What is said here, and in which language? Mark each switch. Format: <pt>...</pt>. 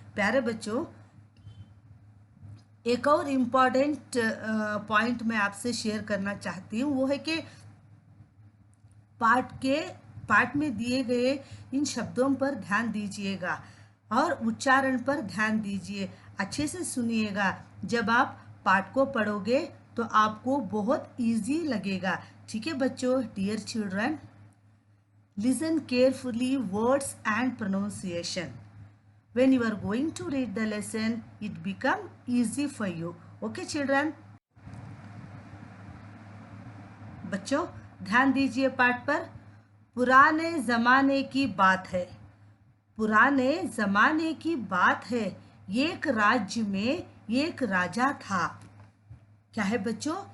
<hi>प्यारे बच्चों एक और इम्पॉर्टेंट पॉइंट मैं आपसे शेयर करना चाहती हूँ, वो है कि पाठ में दिए गए इन शब्दों पर ध्यान दीजिएगा और उच्चारण पर ध्यान दीजिए, अच्छे से सुनिएगा। जब आप पाठ को पढ़ोगे तो आपको बहुत इजी लगेगा, ठीक है बच्चों।</hi> <en>Dear children, listen carefully words and pronunciation. When you are going to read the lesson, it become easy for you. Okay children?</en> <hi>बच्चों ध्यान दीजिए पाठ पर। पुराने ज़माने की बात है, पुराने ज़माने की बात है, एक राज्य में एक राजा था। क्या है बच्चों?</hi>